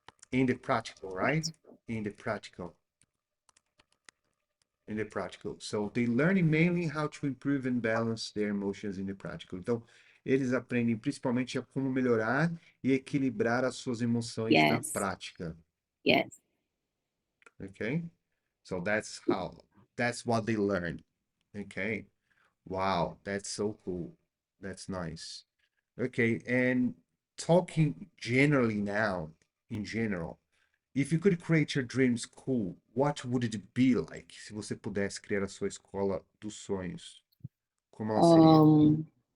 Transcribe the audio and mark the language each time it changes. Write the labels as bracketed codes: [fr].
[en] In the practical, right? In the practical. So they learn mainly how to improve and balance their emotions in the practical. [pt] Então, eles aprendem principalmente a como melhorar e equilibrar as suas emoções na prática. [en] Yes. Okay? So that's what they learn. Okay? Wow, that's so cool. That's nice. Okay, and talking generally now, in general, if you could create your dream school, what would it be like? [pt] Se você pudesse criar a sua escola dos sonhos, como ela seria?